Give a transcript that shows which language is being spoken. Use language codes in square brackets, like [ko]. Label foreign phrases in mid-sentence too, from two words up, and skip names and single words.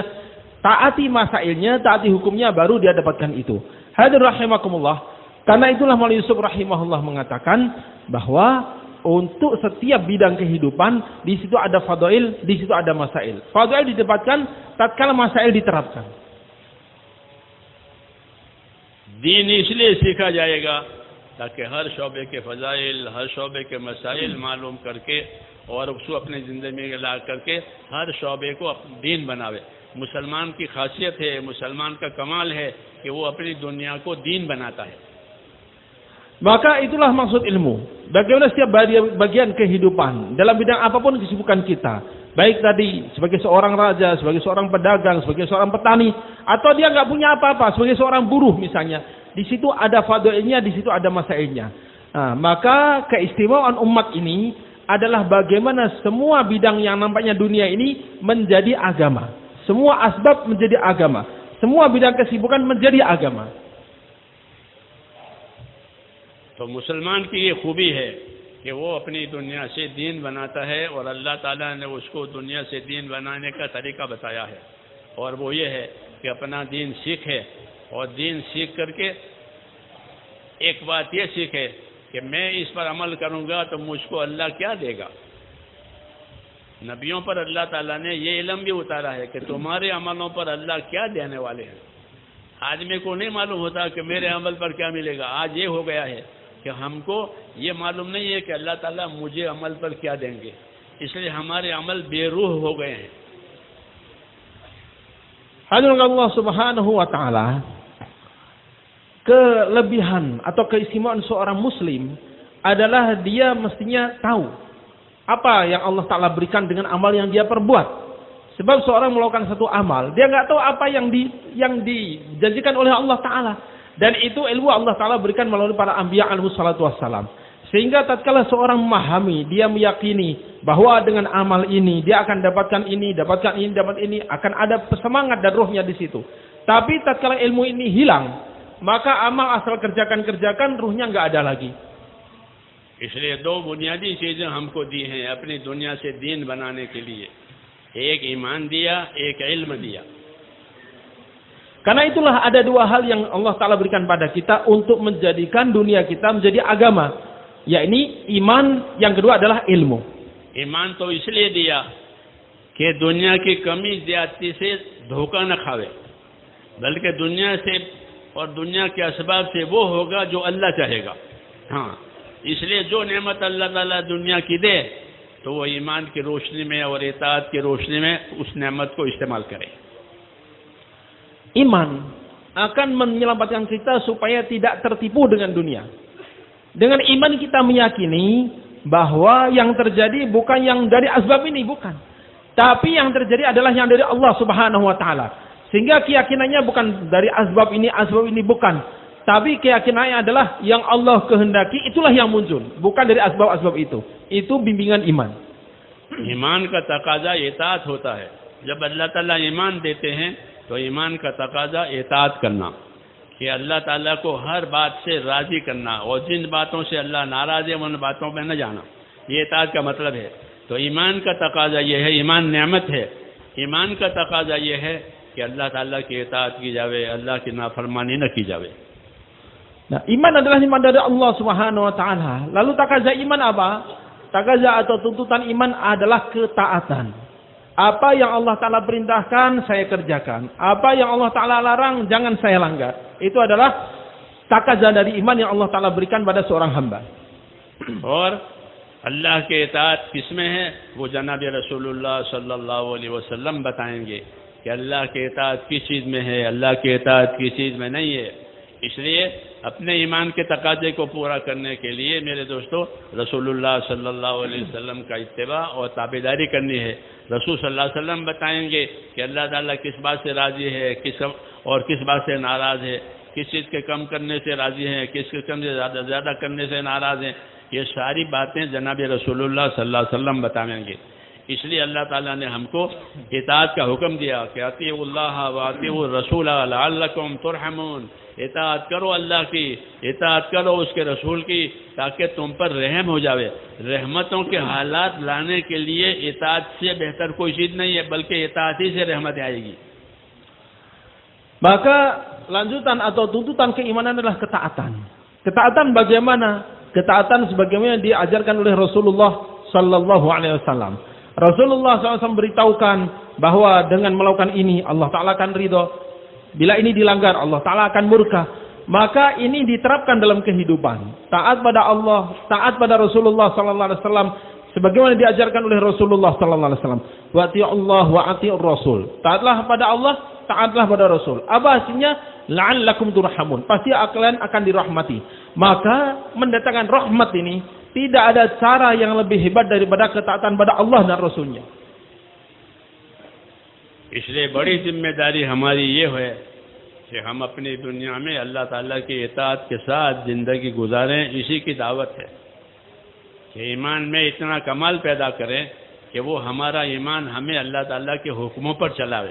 [id] Taati masailnya, taati hukumnya, baru dia dapatkan itu. Hadir rahimakumullah. Karena itulah Maulana Yusuf rahimahullah mengatakan bahwa untuk setiap bidang kehidupan di situ ada fadail, di situ ada masail. Fadail didapatkan tatkala masail diterapkan. [hi] दीन इसलिए सीखा जाएगा ताकि हर शोबे के फ़ज़ाइल, हर शोबे के मसाइल मालूम करके और उसको अपनी ज़िंदगी में ला करके हर शोबे को दीन बनावे। मुसलमान की खासियत है, मुसलमान का कमाल है कि वो अपनी दुनिया को दीन बनाता है। [id] Maka itulah maksud ilmu. Bagaimana setiap bagian kehidupan dalam bidang apapun kesibukan kita, baik tadi sebagai seorang raja, sebagai seorang pedagang, sebagai seorang petani, atau dia nggak punya apa-apa, sebagai seorang buruh misalnya, di situ ada fadailnya, di situ ada masailnya. Nah, maka keistimewaan umat ini adalah bagaimana semua bidang yang nampaknya dunia ini menjadi agama, semua asbab menjadi agama, semua bidang kesibukan menjadi agama. [hi] तो मुसलमान की ये खूबी है कि वो अपनी दुनिया से दीन बनाता है और अल्लाह ताला ने उसको दुनिया से दीन बनाने का तरीका बताया है। और वो ये है कि अपना दीन सीखे और दीन सीख करके एक बात ये सीखे कि मैं इस पर अमल करूँगा तो मुझको अल्लाह क्या देगा। नबियों पर अल्लाह ताला ने ये इल्म भी उतारा है कि तुम्हारे अमलों पर अल्लाह क्या देने वाले हैं। आदमी को नहीं मालूम होता कि मेरे अमल पर क्या मिलेगा। आज ये हो गया है कि हमको ये मालूम नहीं है कि अल्लाह ताला मुझे अमल पर क्या देंगे, इसलिए हमारे अमल बेरूह हो गए हैं। [id] Hadirin Allah [ar] سبحانه وتعالى, [id] kelebihan atau keistimewaan seorang muslim adalah dia mestinya tahu apa yang Allah Ta'ala berikan dengan amal yang dia perbuat. Sebab seorang melakukan satu amal, dia nggak tahu apa yang dijanjikan oleh Allah Ta'ala. Dan itu ilmu Allah Ta'ala berikan melalui para anbiya [ar] عليه الصلاة والسلام. [id] Sehingga tatkala seorang memahami, dia meyakini bahwa dengan amal ini dia akan dapatkan ini, dapat ini, akan ada semangat dan ruhnya di situ. Tapi tatkala ilmu ini hilang, maka amal asal kerjakan, ruhnya nggak ada lagi. [hi] इसलिए दो बुनियादी चीजें हमको दी हैं अपनी दुनिया से दीन बनाने के लिए, एक ईमान दिया, एक इल्म दिया. [id] Karena itulah ada dua hal yang Allah Ta'ala berikan pada kita untuk menjadikan dunia kita menjadi agama. Yakni iman, yang kedua adalah ilmu. [hi] ईमान तो इसलिए दिया कि दुनिया की कमी ज्यादती से धोखा न खावे, बल्कि दुनिया से और दुनिया के असबाब से वो होगा जो अल्लाह चाहेगा. हाँ, इसलिए जो नेमत अल्लाह ताला दुनिया की दे तो वो ईमान की रोशनी में और इताअत की रोशनी में उस नेमत को इस्तेमाल करे. [id] Iman akan menyelamatkan kita supaya tidak tertipu dengan dunia. Dengan iman kita meyakini bahwa yang terjadi bukan yang dari asbab ini, bukan. Tapi yang terjadi adalah yang dari Allah [ar] سبحانه وتعالى. [id] Sehingga keyakinannya bukan dari asbab ini bukan. Tapi keyakinannya adalah yang Allah kehendaki, itulah yang muncul. Bukan dari asbab-asbab itu. Itu bimbingan iman. [hi] ईमान का तकाजा इताअत होता है. जब अल्लाह ताला ईमान देते हैं तो ईमान का तकाजा इताअत करना, कि अल्लाह ताला को हर बात से राजी करना और जिन बातों से अल्लाह नाराज है उन बातों में न जाना. ये इताअत का मतलब है. तो ईमान का तकाजा ये है, ईमान नेमत है. ईमान का तकाजा ये है कि अल्लाह ताला की इताअत की जावे, अल्लाह की नाफरमानी न की जावे. [id] Nah, iman adalah iman dari Allah [ar] سبحانه وتعالى. [id] Lalu takaza iman apa? Takaza atau tuntutan iman adalah ketaatan. Apa yang Allah Ta'ala perintahkan, saya kerjakan. Apa yang Allah Ta'ala larang, jangan saya langgar. Itu adalah takaza dari iman yang Allah Ta'ala berikan pada seorang hamba. [hi] और अल्लाह के इताअत किसमें है वो जनाब रसूलुल्लाह [ar] صلى الله عليه وسلم [hi] बताएंगे कि अल्लाह के इताअत किस चीज़ में है, अल्लाह के इताअत किस चीज़ में नहीं है. इसलिए अपने ईमान के तकाजे को पूरा करने के लिए मेरे दोस्तों रसूलुल्लाह [ar] صلى الله عليه وسلم [hi] का इत्तिबा और ताबेदारी करनी है. रसूल [ar] صلى الله عليه وسلم [hi] बताएंगे कि अल्लाह ताला किस बात से राज़ी है, किस बात से नाराज़ है, किस चीज़ के कम करने से राज़ी है, किस के कम से ज़्यादा करने से नाराज़ हैं. ये सारी बातें जनाब रसूलुल्लाह [ar] صلى الله عليه وسلم [hi] बताएंगे. इसलिए अल्लाह ताला ने हमको इताअत का हुक्म दिया कि [ar] أطيعوا الله وأطيعوا الرسول لعلكم ترحمون. [hi] इताअत करो अल्लाह की, इताअत करो उसके रसूल की, ताकि तुम पर रहम हो जावे. रहमतों के हालात लाने के लिए इताअत से बेहतर कोई चीज़ नहीं है, बल्कि इताअत ही से रहमत आएगी. [id] Maka lanjutan atau tuntutan keimanan adalah ketaatan. Ketaatan bagaimana? Ketaatan sebagaimana diajarkan oleh Rasulullah [ar] صلى الله عليه وسلم. [id] Rasulullah SAW beritahukan bahwa dengan melakukan ini Allah Ta'ala akan ridho. Bila ini dilanggar Allah Ta'ala akan murka. Maka ini diterapkan dalam kehidupan. Taat pada Allah, taat pada Rasulullah [ar] صلى الله عليه وسلم, [id] sebagaimana diajarkan oleh Rasulullah [ar] صلى الله عليه وسلم. وأطيعوا الله وأطيعوا الرسول. [id] Taatlah pada Allah, taatlah pada Rasul. Apa hasilnya? [ar] لعلكم ترحمون. [id] Pasti kalian akan dirahmati. Maka mendatangkan rahmat ini tidak ada cara yang lebih hebat daripada ketaatan pada Allah dan Rasulnya. [hi] इसलिए बड़ी जिम्मेदारी हमारी ये है कि हम अपनी दुनिया में अल्लाह ताला की इताअत के साथ ज़िंदगी गुजारें. इसी की दावत है कि ईमान में इतना कमाल पैदा करें कि वो हमारा ईमान हमें अल्लाह ताला के हुक्मों पर चलावे.